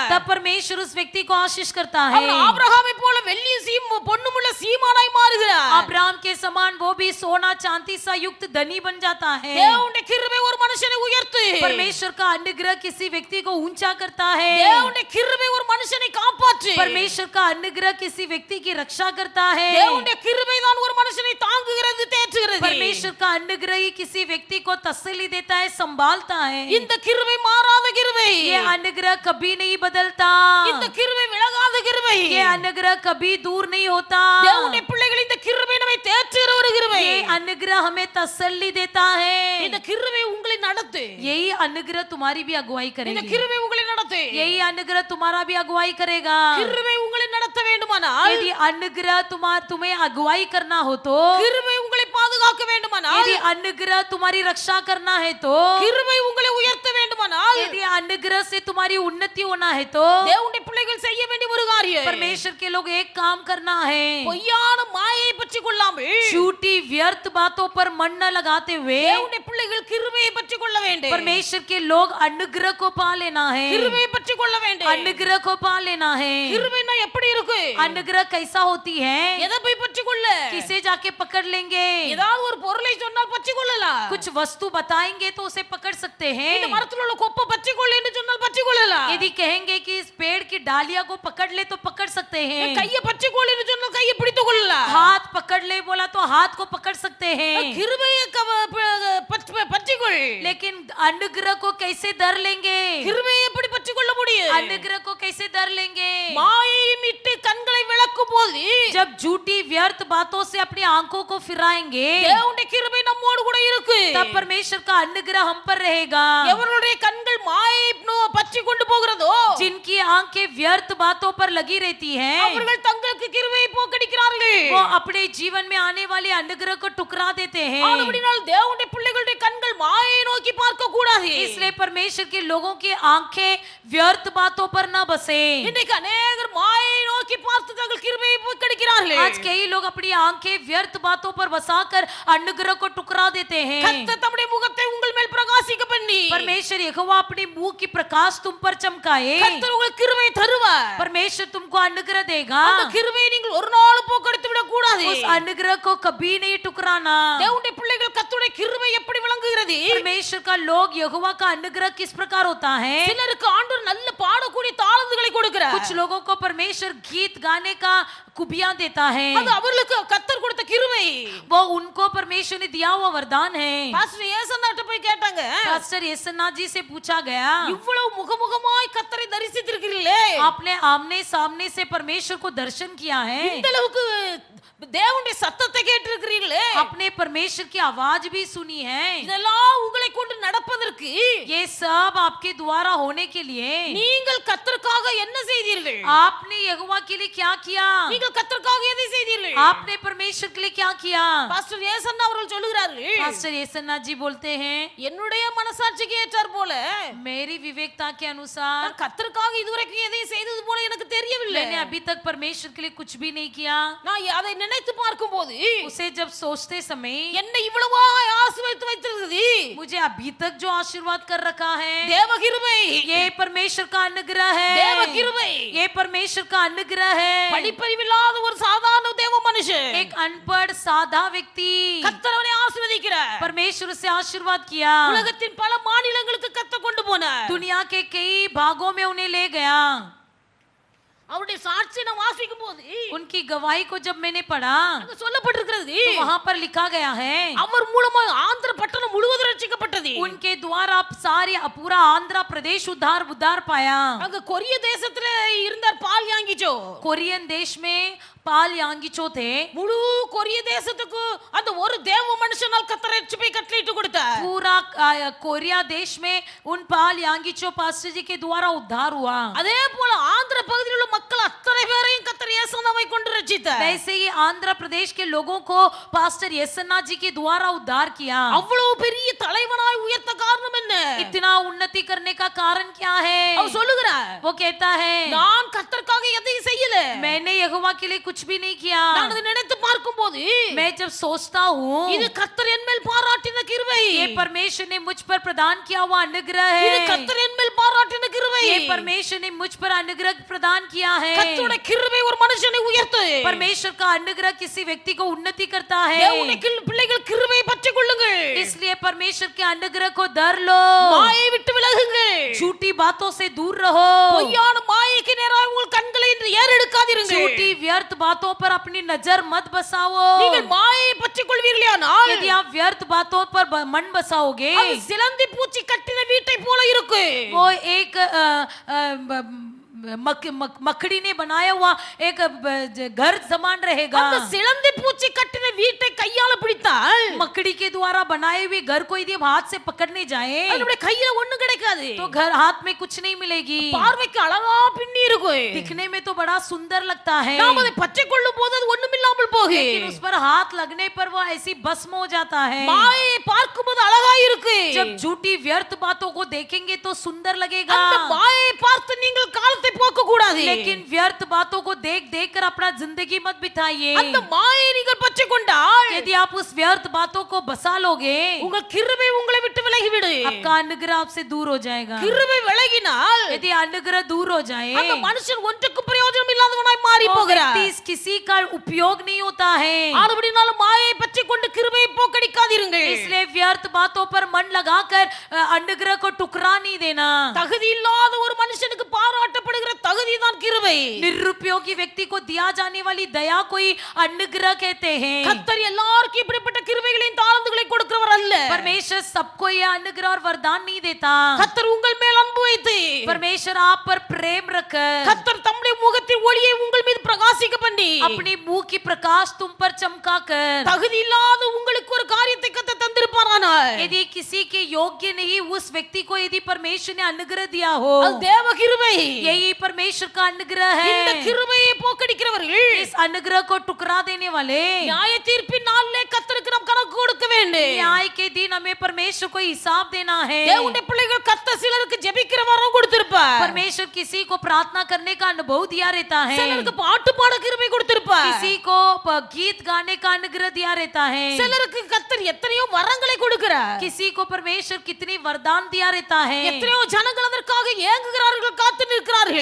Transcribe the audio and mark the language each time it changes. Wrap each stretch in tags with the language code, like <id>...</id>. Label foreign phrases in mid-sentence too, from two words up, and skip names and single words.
<hi>तब परमेश्वर उस व्यक्ति को आशीष करता है।</hi> <ta>அவன் ஆபிரகாமை போல வெள்ளியும் பொன்னுமுள்ள சீமானாய் மாறுகிறார்.</ta> <hi>अब्राहम के समान वो भी सोना चांदी सा युक्त धनी बन जाता है।</hi> <ta>தேவனுடைய கிருபை ஒரு மனுஷனை உயர்த்து.</ta> <hi>परमेश्वर का अनुग्रह किसी व्यक्ति को ऊंचा करता है।</hi> <ta>தேவனுடைய கிருபை ஒரு மனுஷனை காப்பாற்று.</ta> <hi>परमेश्वर का अनुग्रह किसी व्यक्ति की रक्षा करता है।</hi> <ta>தேவனுடைய கிருபை தான் ஒரு மனுஷனை தாங்குகிறது, தேற்றுகிறது.</ta> <hi>परमेश्वर का अनुग्रह ही किसी व्यक्ति को तसल्ली देता है, संभालता है।</hi> <ta>இந்த கிருபை மாறாத கிருபை.</ta> <hi>ये अनुग्रह कभी नहीं बदलता।</hi> <ta>இந்த கிருபை விலகாத கிருபை.</ta> <hi>ये अनुग्रह कभी दूर नहीं होता।</hi> <ta>தேவனுடைய பிள்ளைகள் இந்த கிருபை நம்மை தேற்றுகிற ஒரு கிருபை.</ta> <hi>ये अनुग्रह हमें तसल्ली देता है।</hi> <ta>இந்த கிருபை உங்களை நடத்து.</ta> <hi>यही अनुग्रह तुम्हारी भी अगुवाई</hi> <ta>இந்த</ta> <hi>करेगी।</hi> <ta>கிருபை உங்களை நடத்து.</ta> <hi>यही अनुग्रह तुम्हारा भी अगुवाई करेगा।</hi> <ta>கிருபை உங்களை நடத்த வேண்டுமானால்,</ta> <hi>यदि अनुग्रह तुम्हें अगुवाई करना हो तो,</hi> <ta>கிருபை உங்களை பாதுகாக்க வேண்டுமானால்,</ta> <hi>यदि अनुग्रह तुम्हारी रक्षा करना है तो,</hi> <ta>கிருபை உங்களை உயர்த்த வேண்டுமானால்,</ta> <hi>यदि अनुग्रह से तुम्हारी उन्नति होना है तो,</hi> <ta>தேவனுடைய பிள்ளைகள் செய்ய வேண்டிய ஒரு காரியம்,</ta> <hi>परमेश्वर के लोग एक काम करना है।</hi> <ta>பொய்யான மாயை கொள்ளாமல்</ta> <hi>झूठी व्यर्थ बातों पर मन न लगाते हुए</hi> <ta>தேவனுடைய பிள்ளைகள் கிருபையை பற்றிக் கொள்ள வேண்டும்.</ta> <hi>परमेश्वर के लोग अनुग्रह को पा लेना है,</hi> <ta>கிருபையை பற்றிக் கொள்ள வேண்டும்.</ta> <hi>अनुग्रह को पा लेना है।</hi> <ta>கிருபைனா எப்படி இருக்கு?</ta> <hi>अनुग्रह कैसा होती है?</hi> <ta>எதை போய் பற்றிக் கொள்ள?</ta> <hi>किसे जाके पकड़ लेंगे?</hi> <ta>ஏதாவது ஒரு பொருளை சொன்னால் பற்றிக் கொள்ளலாம்.</ta> <hi>कुछ वस्तु बताएंगे तो उसे पकड़ सकते</hi> <ta>இந்த</ta> <hi>हैं।</hi> <ta>மரத்துல உள்ள கொப்பை பற்றிக் கொள்ள என்று சொன்னால் பற்றிக் கொள்ளலாம்.</ta> <hi>यदि कहेंगे कि इस पेड़ की डालियां को पकड़ ले तो पकड़ सकते हैं।</hi> <ta>கையை பற்றிக் கொள்ள என்று சொன்னால் கையை பிடித்துக் கொள்ளலாம்.</ta> <hi>हाथ पकड़ ले बोला तो हाथ को पकड़ सकते हैं।</hi> <ta>கிருபையை பற்றிக் கொள்.</ta> <hi>लेकिन अनुग्रह को कैसे धर लेंगे?</hi> <ta>கிருபையை எப்படி பற்றிக் கொள்ள முடியும்?</ta> <hi>अनुग्रह को कैसे धर लेंगे?</hi> <ta>மாயை மிட்டு கண்களை விளக்கும் போது</ta> <hi>जब झूठी व्यर्थ बातों से अपनी आंखों को फिराएंगे</hi> <ta>தேவனுடைய கிருபை நம்மோடு கூட இருக்கு.</ta> <hi>तब परमेश्वर का अनुग्रह हम पर रहेगा।</hi> <ta>எவருடைய கண்கள் மாயை பற்றி கொண்டு போகிறதோ</ta> <hi>जिनकी आंखें व्यर्थ बातों पर लगी रहती हैं</hi> <ta>அவர்கள் தங்களுக்கு கிருபையை போக்கடிக்கிறார்கள்.</ta> <hi>वो अपने जीवन में आने वाले अनुग्रह को टुकरा देते हैं।</hi> <ta>ஆனபடியால் தேவனுடைய பிள்ளைகளுடைய கண்கள் மாயை நோக்கி பார்க்க கூடாது.</ta> <hi>इसलिए परमेश्वर के लोगों की आंखें व्यर्थ बातों पर न बसे।</hi> <ta>இன்னைக்கு अनेகர் மாயை நோக்கி பார்த்து தங்கள் கிருபையை போக்கடிக்கிறார்கள்.</ta> <hi>आज कई लोग अपनी आंखें व्यर्थ बातों पर बसाकर अनुग्रह को टुकरा देते हैं।</hi> <ta>கர்த்தர் தம்முடைய முகத்தை உங்கள் மேல் பிரகாசிக்க பண்ணி</ta> <hi>परमेश्वर यहोवा अपने मुंह की प्रकाश तुम पर चमकाए।</hi> <ta>கர்த்தர் உங்களுக்கு கிருபையை தருவார்.</ta> <hi>परमेश्वर तुमको अनुग्रह देगा।</hi> <ta>அந்த கிருபையை நீங்கள் ஒரு நாள் போக்கடித்து விட கூடாது.</ta> <hi>उस अनुग्रह को कभी नहीं टुकराना।</hi> <ta>தேவனுடைய பிள்ளைகள் கர்த்தருடைய கிருபை எப்படி விளங்குகிறது?</ta> <hi>परमेश्वर का लोग यहोवा का अनुग्रह किस प्रकार होता है?</hi> <ta>சிலருக்கு ஆண்டவர் நல்ல பாடக்கூடிய தாளந்துகளை கொடுக்கிறார்.</ta> <hi>कुछ लोगों को परमेश्वर गीत गाने का कुबिया देता है।</hi> <ta>அது அவர்களுக்கு கர்த்தர் கொடுத்த கிருபை.</ta> <hi>वो उनको परमेश्वर ने दिया हुआ वरदान है।</hi> <ta>பாஸ்டர் ஏசன்னாட்ட போய் கேட்டாங்க,</ta> <hi>पास्टर येसन्ना जी से पूछा गया,</hi> <ta>இவ்வளவு முகமுகமாய் கர்த்தரை தரிசித்திருக்கிறீர்களே,</ta> <hi>आपने आमने सामने से परमेश्वर को दर्शन किया है,</hi> <ta>இந்த அளவுக்கு தேவனுடைய சத்தத்தை கேட்டிருக்கிறீர்களே,</ta> <hi>आपने परमेश्वर की आवाज भी सुनी है,</hi> <ta>இதெல்லாம் உங்களை கொண்டு நடப்பதற்கு</ta> <hi>ये सब आपके द्वारा होने के लिए</hi> <ta>நீங்கள் கர்த்தருக்காக என்ன செய்தீர்கள்?</ta> <hi>आपने यहोवा के लिए क्या किया?</hi> <ta>நீங்கள் கர்த்தருக்காக எதை செய்தீர்கள்?</ta> <hi>आपने परमेश्वर के लिए क्या किया?</hi> <ta>பாஸ்டர் ஏசன்னா அவர்கள் சொல்லுகிறார்கள்,</ta> <hi>पास्टर येसन्ना जी बोलते हैं,</hi> <ta>என்னுடைய மனசாட்சிக்கு ஏற்றார் போல</ta> <hi>मेरी विवेकता के अनुसार</hi> <ta>நான் கர்த்தருக்காக இதுவரைக்கும் எதையும் செய்தது போல எனக்கு தெரியவில்லை.</ta> <hi>मैंने अभी तक परमेश्वर के लिए कुछ भी नहीं किया।</hi> <ta>நான் அதை நினைத்து பார்க்கும்போது</ta> <hi>उसे जब सोचते समय</hi> <ta>என்னை இவ்வளவாய் ஆசீர்வதித்து வைத்திருக்கிறது</ta> <hi>मुझे अभी तक जो आशीर्वाद कर रखा है</hi> <ta>தேவ கிருபை.</ta> <hi>ये परमेश्वर का अनुग्रह</hi> <ta>தேவ</ta> <hi>है,</hi> <ta>கிருபை.</ta> <hi>ये परमेश्वर का अनुग्रह है।</hi> <ta>படிப்பறிவில்லாத ஒரு சாதாரண தேவ மனுஷன்</ta> <hi>एक अनपढ़ साधा व्यक्ति</hi> <ta>கர்த்தர் அவனை ஆசீர்வதிக்கிறார்.</ta> <hi>परमेश्वर से आशीर्वाद किया,</hi> <ta>உலகத்தின் பல மாநிலங்களுக்கு கர்த்தர் கொண்டு போனார்.</ta> <hi>दुनिया के कई भागों में उन्हें ले गया।</hi> <ta>அவருடைய சாட்சி நான் வாசிக்கும் போது</ta> <hi>उनकी गवाही को जब मैंने पढ़ा</hi> <ta>அங்க சொல்லப்பட்டிருக்கிறது,</ta> <hi>तो वहां पर लिखा गया है,</hi> <ta>அவர் மூலமா ஆந்திர பட்டணம் முழுவதும் ரட்சிக்கப்பட்டது.</ta> <hi>उनके द्वारा सारे पूरा आंध्र प्रदेश उद्धार पाया।</hi> <ta>அங்க கொரிய தேசத்துல இருந்தார் பால் யாங்கிச்சோ.</ta> <hi>कोरियन देश में पाल यांगिचो थे।</hi> <ta>முழு கொரிய தேசத்துக்கு அந்த ஒரு தேவ மனுஷனால் கர்த்தர் ரட்சிப்பை கட்டளையிட்டு கொடுத்தார்.</ta> <hi>पूरा कोरिया देश में उन पाल यांगिचो पास्टर जी के द्वारा उद्धार हुआ।</hi> <ta>அதே போல ஆந்திர பகுதியில் உள்ள மக்கள் அத்தனை பேரையும் கர்த்தர் இயேசுவை கொண்டு ரட்சித்தார்.</ta> <hi>वैसे ही आंध्र प्रदेश के लोगों को पास्टर येसन्ना जी के द्वारा उद्धार किया।</hi> <ta>அவ்வளவு பெரிய தலைவனாய் உயர்த்த காரணம் என்ன?</ta> <hi>इतना उन्नति करने का कारण क्या है?</hi> <ta>அவர் சொல்லுகிறார்,</ta> <hi>वो कहता है,</hi> <ta>நான் கர்த்தருக்காக எதையும் செய்யல,</ta> <hi>मैंने यहोवा के लिए कुछ भी नहीं किया।</hi> <ta>நான் அதை நினைத்து பார்க்கும்போது</ta> <hi>मैं जब सोचता हूँ</hi> <ta>இது கர்த்தர் என் மேல் பாராட்டின கிருபை,</ta> <hi>ये परमेश्वर ने मुझ पर प्रदान किया हुआ अनुग्रह</hi> <ta>இது</ta> <hi>है,</hi> <ta>கர்த்தர் என் மேல் பாராட்டின கிருபை.</ta> <hi>ये परमेश्वर ने मुझ पर अनुग्रह प्रदान किया है।</hi> <ta>கர்த்தருடைய கிருபை ஒரு மனுஷனை உயர்த்து.</ta> <hi>परमेश्वर का अनुग्रह किसी व्यक्ति को उन्नति करता है।</hi> <ta>தேவனுடைய பிள்ளைகள் கிருபையை பற்றிக் கொள்ளுங்கள்.</ta> <hi>इसलिए परमेश्वर के अनुग्रह को धर लो,</hi> <ta>மாயை விட்டு விலகுங்கள்.</ta> <hi>झूठी बातों से दूर रहो,</hi> <ta>பொய்யான மாயைக்கு நேராக உங்கள் கண்களை ஏறெடுக்காதீர்கள்.</ta> <hi>झूठी व्यर्थ बातों पर अपनी नजर मत बसाओ।</hi> <ta>நீங்கள் மாயை பற்றிக் கொள்வீர்களானால்</ta> <hi>यदि आप व्यर्थ बातों पर मन बसाओगे</hi> <ta>அது சிலந்தி பூச்சி கட்டின வீட்டை போல இருக்கு.</ta> <hi>वो एक मकड़ी ने बनाया हुआ एक घर समान रहेगा।</hi> <ta>அந்த சிலந்தி பூச்சி கட்டின வீட்டை கையால பிடித்தால்</ta> <hi>मकड़ी के द्वारा बनाए हुए घर को यदि हाथ से पकड़ने जाए</hi> <ta>நம்முடைய கையில ஒண்ணும் கிடைக்காது.</ta> <hi>तो घर हाथ में कुछ नहीं मिलेगी।</hi> <ta>பார்வைக்கு அழகா பின்னி இருக்கும்.</ta> <hi>दिखने में तो बड़ा सुंदर लगता है,</hi> <ta>நாம் அதை பற்றிக் கொள்ளும் போது அது ஒண்ணுமில்லாமல் போகும். போகு</ta> <hi>लेकिन उस पर हाथ लगने पर वो ऐसी भस्म हो जाता है।</hi> <ta>மாயை பார்க்கும்போது அழகா இருக்கு</ta> <hi>जब झूठी व्यर्थ बातों को देखेंगे तो सुंदर लगेगा,</hi> <ta>அந்த மாயை பார்த்து நீங்கள் காலத்தை போக்க கூடாது</ta> <hi>लेकिन व्यर्थ बातों को देख देख कर अपना जिंदगी मत बिताइए।</hi> <ta>அந்த மாயை நீங்கள் பற்றி கொண்டால்</ta> <hi>यदि आप उस व्यर्थ बातों को बसा लोगे,</hi> <ta>உங்கள் கிருபை உங்களை விட்டு விலகிவிடு</ta> <hi>आपका अनुग्रह आपसे दूर हो जाएगा।</hi> <ta>கிருபை விலகினால்</ta> <hi>यदि अनुग्रह दूर हो जाए,</hi> <ta>அந்த மனுஷன் ஒன்றுக்கும் பிரயோஜனம் இல்லாதவனாய் மாறி</ta> <hi>वो</hi> <ta>போகிறார்</ta> <hi>व्यक्ति किसी का उपयोग नहीं होता है।</hi> <ta>ஆனபடினால மாயை பற்றி கொண்டு கிருபையை போக்கடிக்காதீர்கள்</ta> <hi>इसलिए व्यर्थ बातों पर मन लगाकर अनुग्रह को टुकरा नहीं देना।</hi> <ta>தகுதி இல்லாத ஒரு மனுஷனுக்கு பாராட்டப்படுகிற தகுதி தான் கிருபை</ta> <hi>निरुपयोगी व्यक्ति को दिया जाने वाली दया को ही अनुग्रह कहते हैं।</hi> <ta>கர்த்தர் எல்லாருக்கும் இப்படிப்பட்ட கிருபைகளையும் தாளந்துகளையும் கொடுக்கிறவர் அல்ல</ta> <hi>परमेश्वर सबको यह अनुग्रह और वरदान नहीं देता।</hi> <ta>கர்த்தர் உங்கள் மேல் அன்பு வைத்து</ta> <hi>परमेश्वर आप पर प्रेम रखकर</hi> <ta>கர்த்தர் தம்முடைய முகத்தின் ஒளியை உங்கள் மீது பிரகாசிக்க பண்ணி</ta> <hi>अपनी मुंह की प्रकाश तुम पर चमका कर,</hi> <ta>தகுதி இல்லாத உங்களுக்கு ஒரு காரியத்தை கர்த்தர் தந்திருப்பாரானால்</ta> <hi>यदि किसी के योग्य नहीं उस व्यक्ति को यदि परमेश्वर ने अनुग्रह दिया हो,</hi> <ta>அது தேவ கிருபை</ta> <hi>यही परमेश्वर का अनुग्रह</hi> <ta>இந்த</ta> <hi>है।</hi> <ta>கிருபையை போக்கடிக்கிறவர்கள்</ta> <hi>इस अनुग्रह को टुकरा देने वाले</hi> <ta>நியாய தீர்ப்பின் நாளிலே கர்த்தருக்கு நாம் கணக்கு கொடுக்க வேண்டும்</ta> <hi>न्याय के दिन हमें परमेश्वर को हिसाब देना है।</hi> <ta>தேவனுடைய பிள்ளைகள் கர்த்தர் சிலருக்கு ஜெபிக்கிற வரம் கொடுத்திருப்பார்</ta> <hi>परमेश्वर किसी को प्रार्थना करने का अनुभव दिया रहता है,</hi> <ta>சிலருக்கு பாட்டு பாட கிருபை கொடுத்திருப்பார்</ta> <hi>किसी को गीत गाने का अनुग्रह दिया रहता है,</hi> <ta>சிலருக்கு கர்த்தர் எத்தனையோ வரங்களை கொடுக்கிறார்</ta> <hi>किसी को परमेश्वर कितनी वरदान दिया रहता है,</hi> <ta>எத்தனையோ ஜனங்கள் அதற்காக ஏங்குகிறார்கள் காத்து நிற்கிறார்கள்</ta>